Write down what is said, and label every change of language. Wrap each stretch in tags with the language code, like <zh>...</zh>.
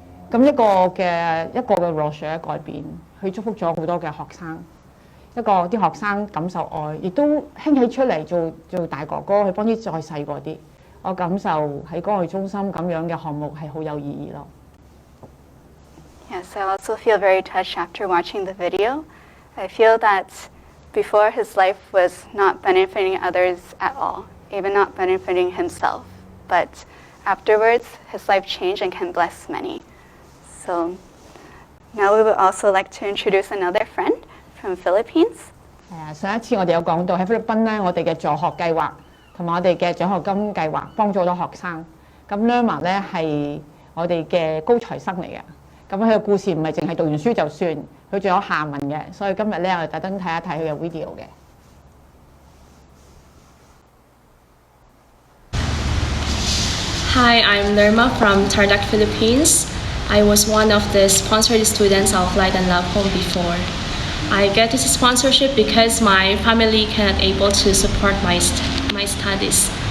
<yue>咁一個嘅 Roger 改變，佢祝福咗好多嘅學生。啲學生感受愛，亦都興起出嚟做大哥哥，去幫啲再細個啲。我感受喺關愛中心咁樣嘅項目係好有意義咯。</yue> <en>Yes, I also feel very touched after watching the video. I feel that before his life was not benefiting others at all, even not benefiting himself. But afterwards, his life changed and can bless many. So now we would also like to introduce another friend.From Philippines.</en> <yue>上一次我哋有講到喺菲律賓咧，我哋嘅助學計劃同埋我哋嘅獎學金計劃幫助咗學生。咁 Lerma 咧係我哋嘅高材生嚟嘅。咁佢嘅故事唔係淨係讀完書就算，佢仲有下文嘅。所以今日咧，我哋特登睇一睇佢嘅 video 嘅。</yue> <en>Hi, I'm Lerma from Tarlac, Philippines. I was one of the sponsored students of Light and Love Home before. I get this sponsorship because my family cannot able to support my studies.</en>